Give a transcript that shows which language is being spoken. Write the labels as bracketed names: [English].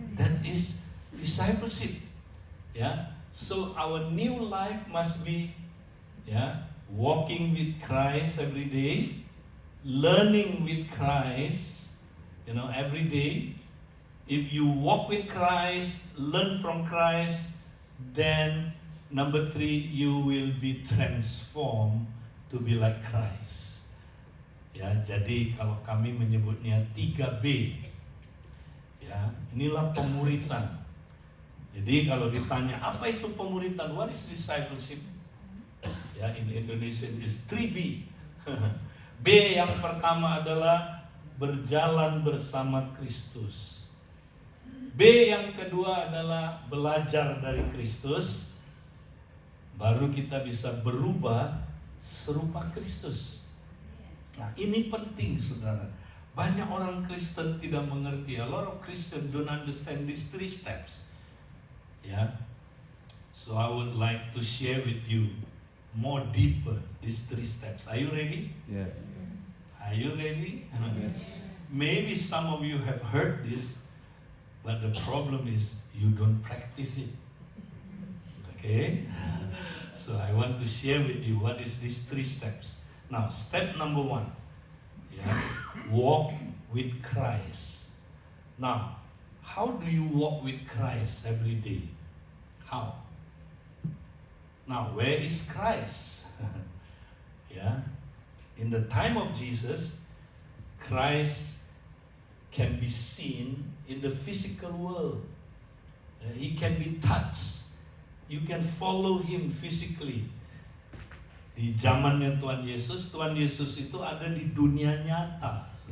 [English] That is discipleship. So our new life must be walking with Christ every day, learning with Christ, every day. If you walk with Christ, learn from Christ, then number 3, you will be transformed to be like Christ. [Indonesian] Jadi kalau kami menyebutnya 3B. Inilah pemuritan. Jadi kalau ditanya apa itu pemuritan, [English] what is discipleship? In Indonesia is 3B. [Indonesian] B yang pertama adalah berjalan bersama Kristus. B yang kedua adalah belajar dari Kristus. Baru kita bisa berubah serupa Kristus. Nah, ini penting, saudara. Banyak orang Kristen tidak mengerti. [English] A lot of Christians don't understand these 3 steps. So I would like to share with you more deeper these 3 steps. Are you ready? Yes. Are you ready? Yes. Maybe some of you have heard this, but the problem is you don't practice it. Okay? So I want to share with you what is these 3 steps. Now, step number 1. Walk with Christ. Now, how do you walk with Christ every day? How? Now, where is Christ? In the time of Jesus, Christ can be seen in the physical world. He can be touched. You can follow him physically. [Indonesian] Di zamannya Tuhan Yesus itu ada di dunia nyata.